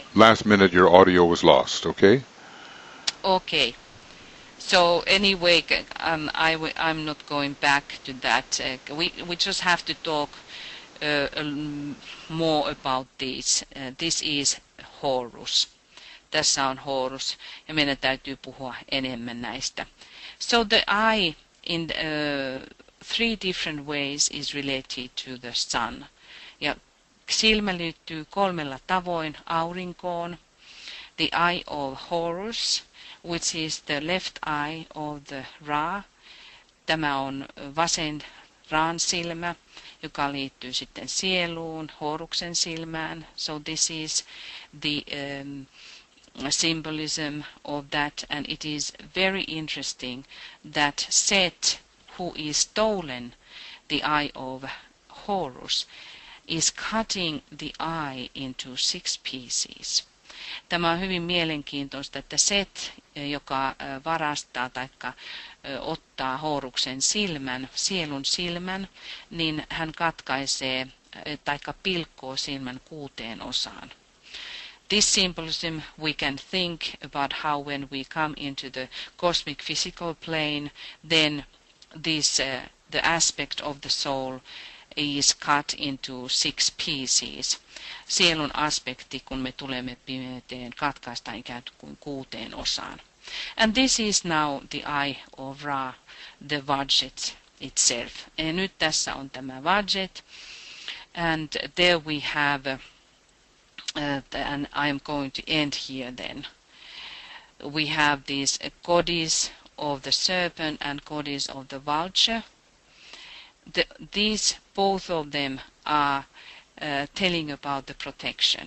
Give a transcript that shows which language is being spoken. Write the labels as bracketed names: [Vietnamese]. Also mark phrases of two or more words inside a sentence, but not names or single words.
[English] last minute, your audio was lost. Okay. okay. So anyway, I'm not going back to that. We just have to talk more about this. This is Horus. [Finnish] Tässä on Horus, ja meidän täytyy puhua enemmän näistä. [English] So the eye in three different ways is related to the sun. [Finnish] Ja silmä liittyy kolmella tavoin aurinkoon. [English] The eye of Horus, which is the left eye of the Ra. [Finnish] Tämä on vasen Raan silmä, joka liittyy sitten sieluun, Horuksen silmään. [English] So this is the symbolism of that, and it is very interesting that Set, who is stolen the eye of Horus, is cutting the eye into 6 pieces. [Finnish] Tämä on hyvin mielenkiintoista, että Set, joka varastaa tai ottaa Horuksen silmän, sielun silmän, niin hän katkaisee tai pilkkoo silmän 6 osaan. [English] This symbolism we can think about how when we come into the cosmic physical plane, then this the aspect of the soul is cut into 6 pieces. [Finnish] Sielun aspekti, kun me tulemme pimeyteen, katkaistaan ikään kuin 6 osaan. [English] And this is now the eye of Ra, the Vajjet itself. [Finnish] Ja nyt tässä on tämä Vajjet, [English] and there we have and I'm going to end here then. We have this goddess of the serpent and goddess of the vulture. These, both of them, are telling about the protection.